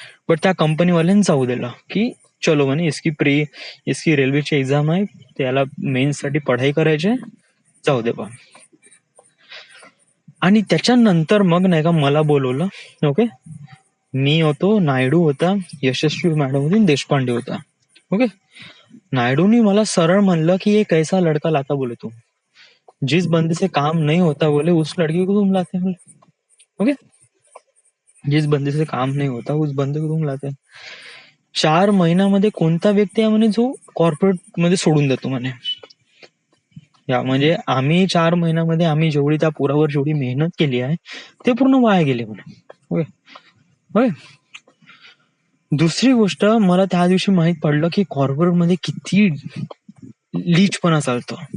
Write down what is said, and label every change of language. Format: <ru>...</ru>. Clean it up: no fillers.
<mr>But त्या कंपनीवाल्यांनी जाऊ दिलं की चलो म्हणे, इसकी रेल्वेची एक्झाम आहे, त्याला मेन्स साठी पढाई करायची, जाऊ दे बा. आणि त्याच्यानंतर मग नाही का मला बोलवलं. ओके. मी होतो, नायडू होता, यशस्वी मॅडम होती, देशपांडे होता. ओके. नायडूनी मला सरळ म्हणलं की</mr> <hi>ये कैसा लड़का लाता बोले तू, जिस बंदे से काम नहीं होता बोले उस लड़के को तुम लाते हैं. ओके. जिस बंदे से काम नहीं होता उस बंदे को तुम लाते हैं.</hi> <mr>4 महिन्यामध्ये कोणता व्यक्ती आहे म्हणे जो कॉर्पोरेट मध्ये सोडून देतो म्हणे. या म्हणजे आम्ही 4 महिन्यामध्ये आम्ही जेवढी त्या पोरावर जेवढी मेहनत केली आहे ते पूर्ण वाया गेले म्हणे. ओके. होय. दुसरी गोष्ट, मला त्या दिवशी माहित पडलं की कॉर्पोरेट मध्ये किती लीचपणा चालतो.</mr>